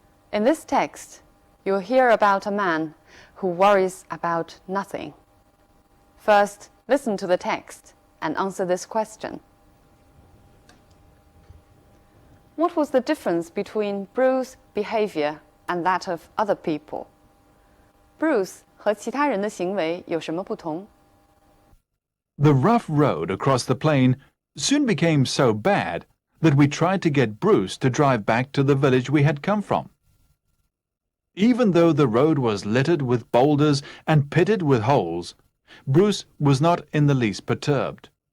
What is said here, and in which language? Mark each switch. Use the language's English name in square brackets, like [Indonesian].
[English] In this text, you'll hear about a man who worries about nothing. First, listen to the text and answer this question. What was the difference between Bruce's behavior and that of other people? [Chinese] Bruce 和其他人的行为有什么不同？ [English] The rough road across the plain soon became so bad that we tried to get Bruce to drive back to the village we had come from. Even though the road was littered with boulders and pitted with holes, Bruce was not in the least perturbed.